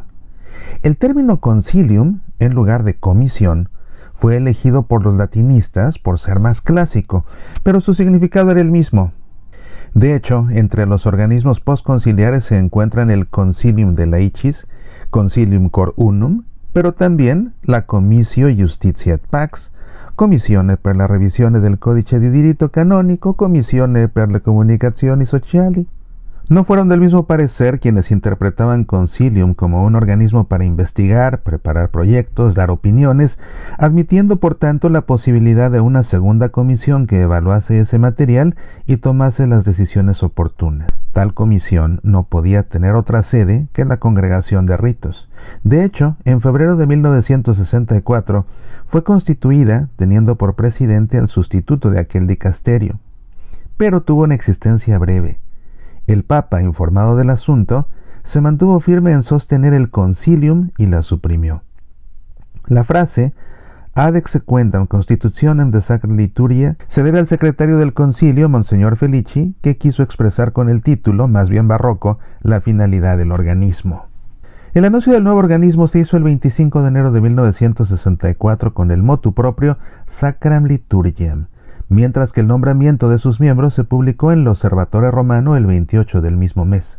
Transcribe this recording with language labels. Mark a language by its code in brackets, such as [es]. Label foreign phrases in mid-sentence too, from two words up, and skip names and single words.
[es] El término concilium, en lugar de comisión, fue elegido por los latinistas por ser más clásico, pero su significado era el mismo. De hecho, entre los organismos postconciliares se encuentran el Concilium de Laicis, Concilium Cor Unum, pero también la Comissio Justitia et Pax, Commissione per la revisione del Codice di Diritto Canonico, Commissione per le Comunicazioni Sociali. No fueron del mismo parecer quienes interpretaban Concilium como un organismo para investigar, preparar proyectos, dar opiniones, admitiendo por tanto la posibilidad de una segunda comisión que evaluase ese material y tomase las decisiones oportunas. Tal comisión no podía tener otra sede que la Congregación de Ritos. De hecho, en febrero de 1964 fue constituida teniendo por presidente al sustituto de aquel dicasterio, pero tuvo una existencia breve. El Papa, informado del asunto, se mantuvo firme en sostener el concilium y la suprimió. La frase [la] ad exequendam constitutionem de sacra liturgia [es] se debe al secretario del concilio, Monseñor Felici, que quiso expresar con el título, más bien barroco, la finalidad del organismo. El anuncio del nuevo organismo se hizo el 25 de enero de 1964 con el motu proprio Sacram Liturgiam, mientras que el nombramiento de sus miembros se publicó en l'Osservatore Romano el 28 del mismo mes.